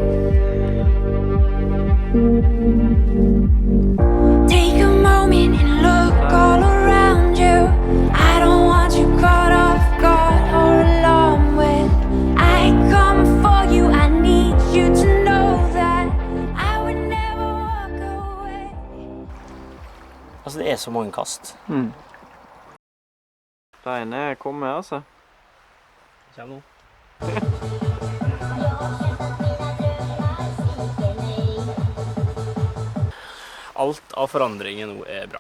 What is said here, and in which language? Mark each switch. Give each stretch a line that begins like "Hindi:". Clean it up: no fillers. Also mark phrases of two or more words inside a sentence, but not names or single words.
English: Take a moment and look all around you. I don't want you caught off guard or alarmed when I come for you. I need you to know that I would never walk away.
Norwegian: Altså, det er så mange kast. Stein er kommet, altså. Kjem nå. Alt av forandringer nå er bra.